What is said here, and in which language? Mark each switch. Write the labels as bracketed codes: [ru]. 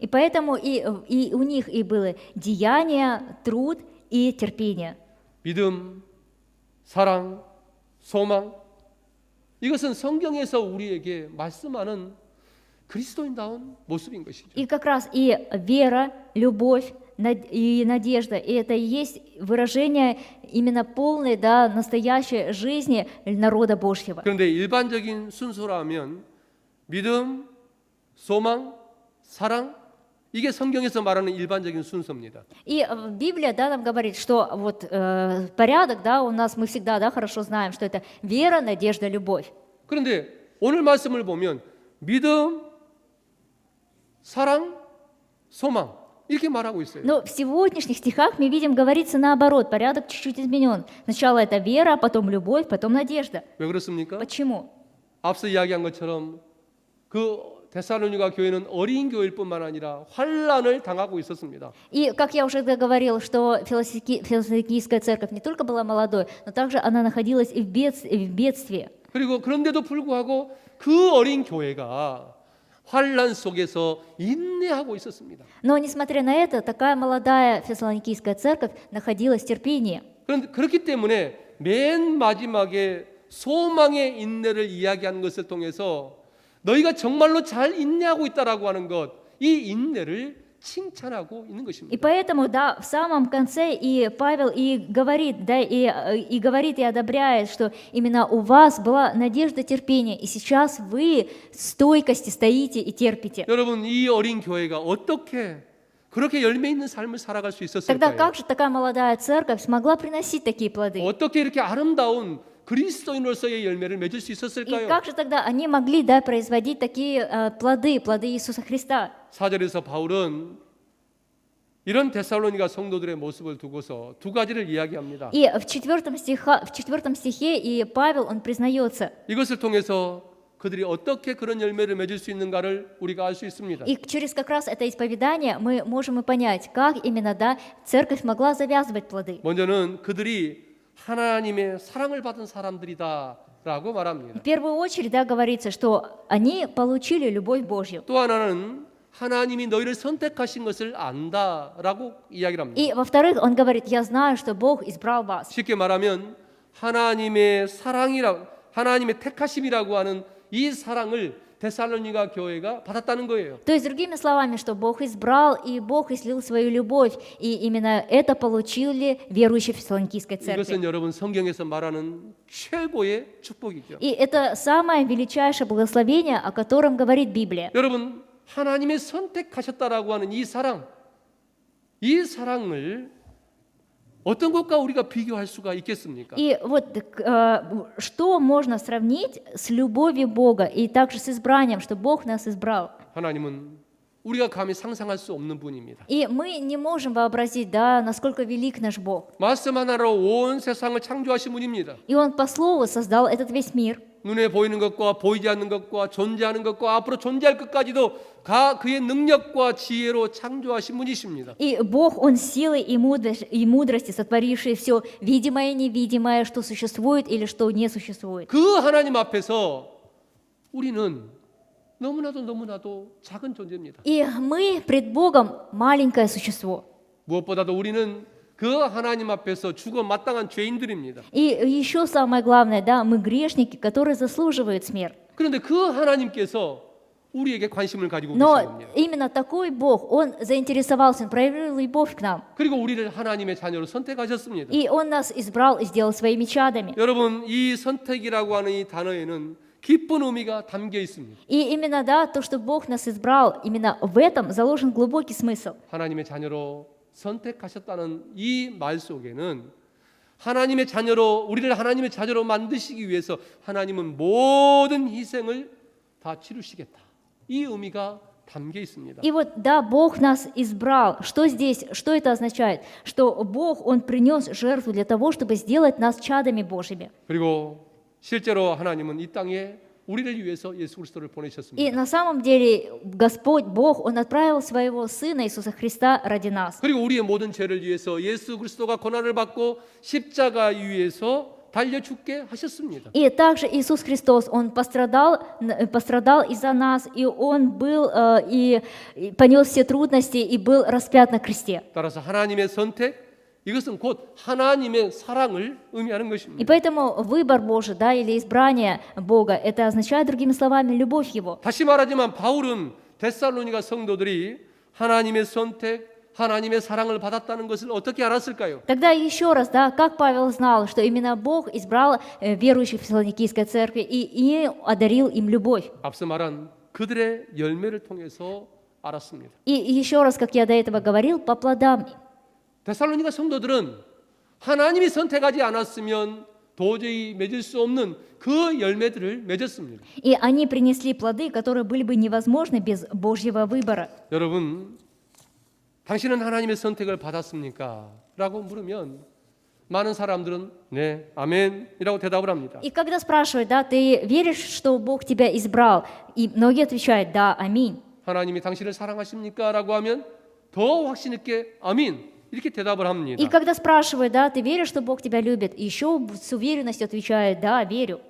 [ru] И поэтому и у них и было деяние, труд и терпение. [ko] 믿음, 사랑, 소망, 이것은 성경에서 우리에게 말씀하는 그리스도인다운 모습인 것이죠. [ru] И как раз и вера, любовь и надежда, и это и есть выражение именно полной, да, настоящей жизни народа Божьего. [ko] 그런데 일반적인 순서라면 믿음, 소망, 사랑, 이게 성경에서 말하는 일반적인 순서입니다. [ru] И Библия, да, нам говорит, что вот порядок, да, у нас мы всегда, да, хорошо знаем, что это вера, надежда, любовь. [ko] 그런데 오늘 말씀을 보면 믿음, 사랑, 소망 이렇게 말하고 있어요. [ru] Но в сегодняшних стихах мы видим, говорится наоборот, порядок чуть-чуть изменен. Сначала это вера, потом любовь, потом надежда. [ko] 왜 그렇습니까? [ru] Почему? [ko] 앞서 이야기한 것처럼 그 데살로니가 교회는 어린 교회일 뿐만 아니라 환난을 당하고 있었습니다. [ru] И, как я уже говорил, что Фессалоникийская церковь не только была молодой, но также она находилась и в бедствии. [ko] 그리고 그런데도 불구하고 그 어린 교회가 환난 속에서 인내하고 있었습니다. [ru] Но, несмотря на это, такая молодая Фессалоникийская церковь находилась в терпении. [ko] 그런데 그렇기 때문에 맨 마지막에 소망의 인내를 이야기하는 것을 통해서 너희가 정말로 잘 인내하고 있다라고 하는 것, 이 인내를 칭찬하고 있는 [ru] И [ko] 것입니다. [ru] поэтому, да, в самом конце и Павел и говорит, да, и говорит и одобряет, что именно у вас была надежда терпения, и сейчас вы в стойкости стоите и терпите. [ko] 여러분, 이 어린 교회가 어떻게 그렇게 열매 있는 삶을 살아갈 수 [ru] Тогда [ko] 있었을까요? [ru] как же такая молодая церковь смогла приносить такие плоды? [ko] 어떻게 이렇게 아름다운 그리스도인으로서의 열매를 맺을 수 [ru] И [ko] 있었을까요? [ru] как же тогда они могли, да, производить такие плоды Иисуса Христа? [ko] 4절에서 바울은 이런 데살로니가 성도들의 모습을 두고서 두 가지를 이야기합니다. [ru] И в 4 стихе и Павел, он признается, [ko] 이것을 통해서 그들이 어떻게 그런 열매를 맺을 수 있는가를 우리가 알 수 있습니다. [ru] И через как раз это исповедание мы можем и понять, как именно, да, церковь могла завязывать плоды. [ko] 먼저는 그들이 하나님의 사랑을 받은 사람들이다라고 [ru] В [ko] 말합니다. [ru] первую очередь, да, говорится, что они получили любовь Божью. [ko] 또 하나는 하나님이 너희를 선택하신 것을 안다라고 이야기를 합니다. [ru] И во-вторых, он говорит, я знаю, что Бог избрал вас. [ko] 쉽게 말하면 하나님의 하나님의 택하심이라고 하는 이 사랑을 데살로니가 교회가 받았다는 거예요. [ru] То есть, другими словами, что Бог избрал, и Бог излил свою любовь, и именно это получили верующие в Фессалоникийской церкви. [ko] 이것은 여러분 성경에서 말하는 최고의 축복이죠. [ru] И это самое величайшее благословение, о котором говорит Библия. [ko] 여러분 하나님의 선택하셨다라고 하는 이 사랑을 어떤 것과 우리가 비교할 수가 있겠습니까? [ru] И вот что можно сравнить с любовью Бога и также с избранием, что Бог нас избрал. [ko] 하나님은 우리가 감히 상상할 수 없는 분입니다. [ru] И мы не можем вообразить, да, насколько велик наш Бог. [ko] 말씀 하나로 온 세상을 창조하신 분입니다. [ru] И Он по слову создал этот весь мир. [ko] 눈에 보이는 것과 보이지 않는 것과 존재하는 것과 앞으로 존재할 것까지도 그의 능력과 지혜로 창조하신 분이십니다. [ru] И Бог, Он силой и мудрости, сотворивший все видимое и невидимое, что существует или что не существует. [ko] 그 하나님 앞에서 우리는 너무나도 작은 존재입니다. [ru] И мы пред Богом маленькое существо. [ko] 무엇보다도 우리는 그 하나님 앞에서 죽어 마땅한 죄인들입니다. [ru] И еще самое главное, да, мы грешники, которые заслуживают смерть. [ko] 그런데 그 하나님께서 우리에게 관심을 가지고 [ru] Но [ko] 계신 겁니다. [ru] именно такой Бог, Он заинтересовался, Он проявил любовь к нам. [ko] 그리고 우리를 하나님의 자녀로 선택하셨습니다. [ru] И Он нас избрал и сделал своими чадами. [ko] 여러분 이 선택이라고 하는 이 단어에는 깊은 의미가 담겨 있습니다. [ru] И именно, да, то, что Бог нас избрал, именно в этом заложен глубокий смысл. [ko] 하나님의 자녀로 선택하셨다는 이 말 속에는 하나님의 자녀로 우리를 하나님의 자녀로 만드시기 위해서 하나님은 모든 희생을 다 치르시겠다. 이 의미가 담겨 있습니다. [ru] И вот, да, Бог нас избрал. Что здесь, что это означает? Что Бог, Он принес жертву для того, чтобы сделать нас чадами Божьими. [ko] 그리고 실제로 하나님은 이 땅에 우리를 위해서 예수 그리스도를 [ru] И [ko] 보내셨습니다. [ru] на самом деле Господь, Бог, Он отправил своего Сына Иисуса Христа ради нас. [ko] 그리고 우리의 모든 죄를 위해서 예수 그리스도가 고난을 받고 십자가 위에서 달려 죽게 하셨습니다. [ru] И также Иисус Христос, Он пострадал из-за нас, и Он был, и понес все трудности, и был распят на кресте. [ko] 따라서 하나님의 선택 이것은 곧 하나님의 사랑을 의미하는 [ru] И [ko] 것입니다. [ru] поэтому выбор Божий, да, или избрание Бога, это означает, другими словами, любовь Его. [ko] 다시 말하지만 바울은 데살로니가 성도들이 하나님의 선택, 하나님의 사랑을 받았다는 것을 어떻게 알았을까요? [ru] Тогда еще раз, да, как Павел знал, что именно Бог избрал верующих в Фессалоникийской церкви и одарил им любовь. [ko] 앞서 말한 그들의 열매를 통해서 알았습니다. [ru] И еще раз, как я до этого говорил, по плодам. [ko] 데살로니가 성도들은 하나님이 선택하지 않았으면 도저히 맺을 수 없는 그 열매들을 맺었습니다. [ru] И они принесли плоды, которые были бы невозможны без Божьего выбора. [ko] 여러분, 당신은 하나님의 선택을 받았습니까? 라고 물으면 많은 사람들은 네, 아멘이라고 대답을 합니다. [ru] И когда спрашивают, да, ты веришь, что Бог тебя избрал? И многие отвечают, да, аминь. [ko] 하나님이 당신을 사랑하십니까? 라고 하면 더 확신 있게 아멘 이렇게 대답을 합니다. [ru] И когда спрашивают, да, ты веришь, что Бог тебя любит? Еще с уверенностью отвечают, да, верю.